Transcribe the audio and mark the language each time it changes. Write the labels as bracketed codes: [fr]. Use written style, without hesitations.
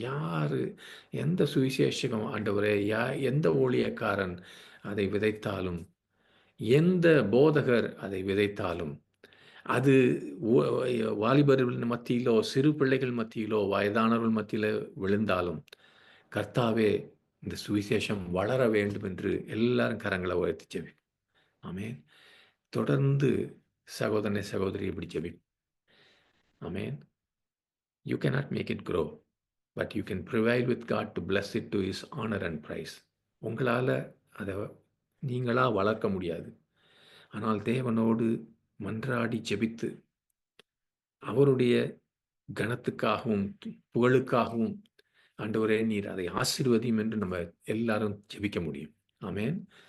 [ta] யாரு எந்த சுவிசேஷகம் ஆண்டவரே, எந்த ஊழியக்காரன் அதை விதைத்தாலும், எந்த போதகர் அதை விதைத்தாலும், அது வாலிபர்கள் மத்தியிலோ, சிறு பிள்ளைகள் மத்தியிலோ, வயதானவர்கள் மத்தியில விழுந்தாலும், கர்த்தாவே இந்த சுவிசேஷம் வளர வேண்டும் என்று எல்லாரும் கரங்களை உயர்த்தி ஜெபிப்போம். ஆமென். தொடர்ந்து சகோதரனே, சகோதரி இப்படி ஜெபிப்போம். ஆமென். [en] You cannot make it grow, but you can prevail with God to bless it to His honor and praise. [ta] உங்களால அதை நீங்களா வளர்க்க முடியாது. ஆனால் தேவனோடு மன்றாடி ஜெபித்து அவருடைய கனத்துக்காகவும் புகழுக்காகவும் ஆண்டவரே நீர் அதை ஆசீர்வதியும் என்று நம்ம எல்லாரும் ஜெபிக்க முடியும். ஆமென்.